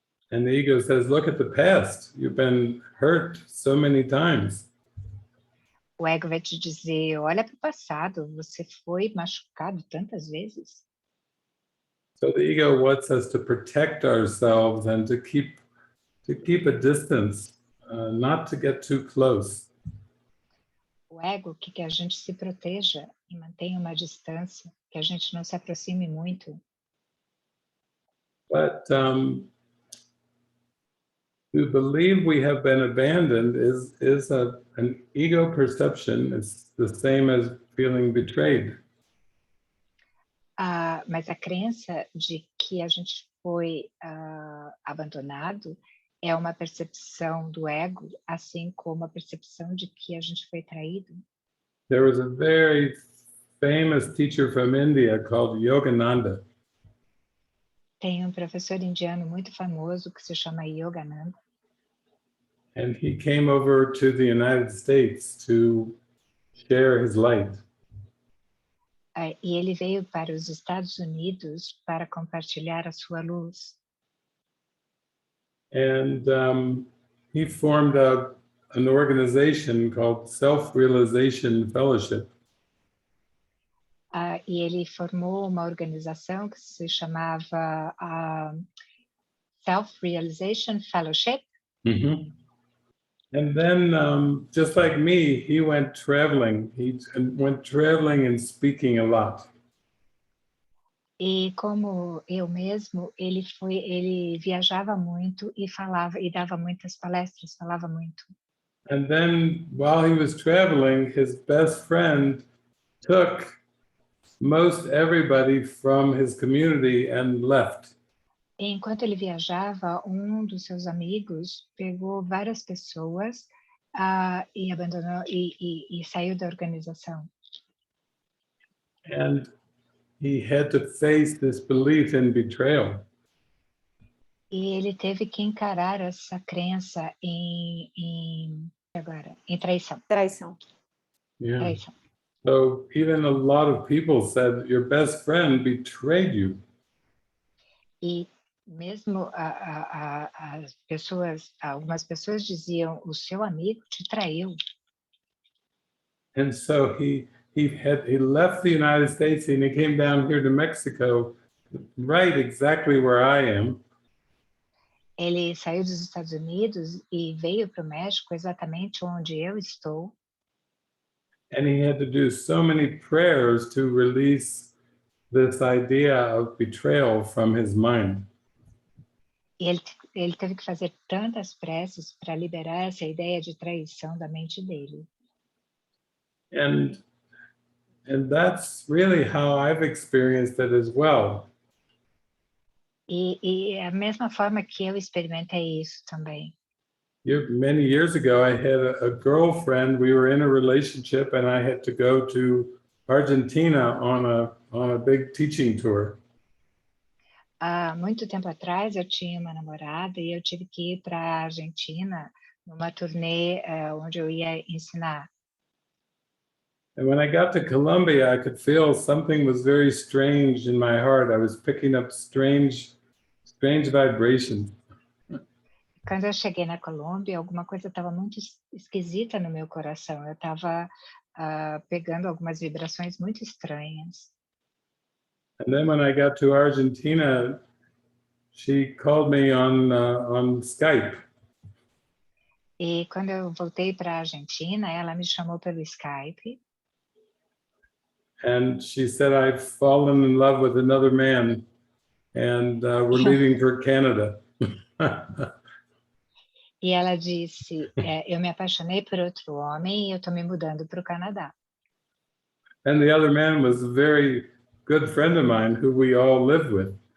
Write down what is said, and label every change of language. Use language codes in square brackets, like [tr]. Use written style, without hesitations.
[en] And the ego says, look at the past. You've been hurt so many times. [pt] O ego vai te dizer, olha para o passado, você foi machucado tantas vezes. [en] So the ego wants us to protect ourselves and to keep a distance, not to get too close. [pt] O ego quer que a gente se proteja e mantenha uma distância, que a gente não se aproxime muito. [en] But to believe we have been abandoned is an ego perception. It's the same as feeling betrayed. [pt] Mas a crença de que a gente foi abandonado é uma percepção do ego, assim como a percepção de que a gente foi traído. [en] There was a very famous teacher from India called Yogananda. [pt] Tem um professor indiano muito famoso que se chama Yogananda. [en] And he came over to the United States to share his light. [pt] E ele veio para os Estados Unidos para compartilhar a sua luz. [en] And he formed an organization called Self-Realization Fellowship. [pt] E ele formou uma organização que se chamava Self-Realization Fellowship. Mm-hmm. [en] And then, just like me, he went traveling. He went traveling and speaking a lot. [pt] E como eu mesmo, ele viajava muito e falava e dava muitas palestras, falava muito. [en] And then, while he was traveling, his best friend took most everybody from his community and left. [pt] Enquanto ele viajava, um dos seus amigos pegou várias pessoas e abandonou e saiu da organização. [en] And he had to face this belief in betrayal. [pt] E ele teve que encarar essa crença em traição. Yeah. Traição. [en] So even a lot of people said your best friend betrayed you. [pt] E mesmo as pessoas, algumas pessoas diziam, o seu amigo te traiu. [en] And so he left the United States and he came down here to Mexico, right exactly where I am. [pt] Ele saiu dos Estados Unidos e veio para o México exatamente onde eu estou. [en] And he had to do so many prayers to release this idea of betrayal from his mind. [pt] E ele teve que fazer tantas preces para liberar essa ideia de traição da mente dele. [en] And that's really how I've experienced it as well. [pt] E a mesma forma que eu experimentei isso também. [en] Many years ago, I had a girlfriend. We were in a relationship, and I had to go to Argentina on a big teaching tour. [pt] Há muito tempo atrás, eu tinha uma namorada e eu tive que ir para a Argentina numa turnê onde eu ia ensinar. [en] And when I got to Colombia, I could feel something was very strange in my heart. I was picking up strange vibrations. [pt] Quando eu cheguei na Colômbia, alguma coisa estava muito esquisita no meu coração. Eu estava pegando algumas vibrações muito estranhas. [en] And then when I got to Argentina, she called me on Skype. [pt] E quando eu voltei para a Argentina, ela me chamou pelo Skype. [en] And she said, I've fallen in love with another man, and we're leaving for Canada. [pt] E ela disse, eu me apaixonei por outro homem e eu estou me mudando para o Canadá. [en] And the other man was a very good friend of mine who we all lived with.